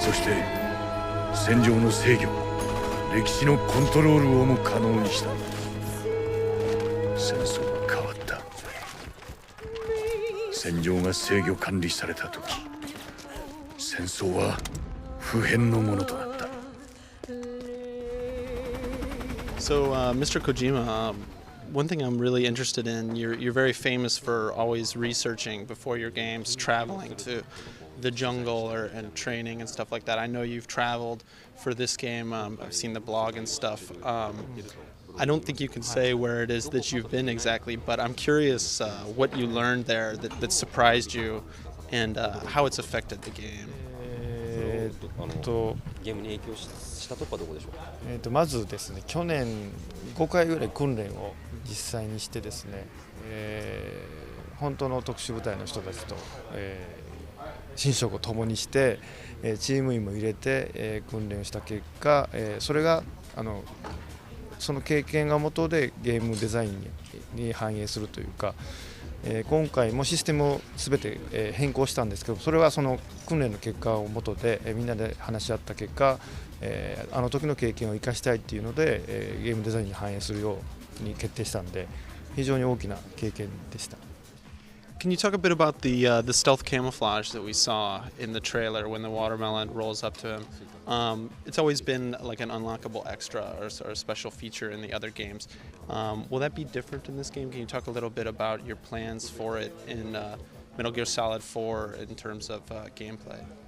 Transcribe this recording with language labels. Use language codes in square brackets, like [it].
[ja] そして戦場の制御、歴史のコントロールをも可能にした。戦争は変わった。戦場が制御管理された時、戦争は不変のものとなった。 [en] So, Mr. Kojima, one thing I'm really interested in, you're very famous for always researching before your games, traveling to the jungle and training and stuff like that. I know you've traveled for this game. I've seen the blog and stuff. I don't think you can say where it is that you've been exactly, but I'm curious what you learned there that surprised you and how it's affected the game. [ja] ゲームに影響したとこはどこでしょうか。まずですね、去年5回ぐらい訓練を実際にしてですね、本当の特殊部隊の人たちと、寝食を共にして、チーム員も入れて、訓練をした結果、それがその経験が元でゲームデザインに反映するというか、今回もシステムを全て変更したんですけど、それはその訓練の結果を元でみんなで話し合った結果、あの時の経験を生かしたいっていうのでゲームデザインに反映するように決定したんで、非常に大きな経験でした。 [en] Can you talk a bit about the stealth camouflage that we saw in the trailer when the watermelon rolls up to him? It's always been like an unlockable extra or a special feature in the other games. Will that be different in this game? Can you talk a little bit about your plans for it in Metal Gear Solid 4 in terms of gameplay?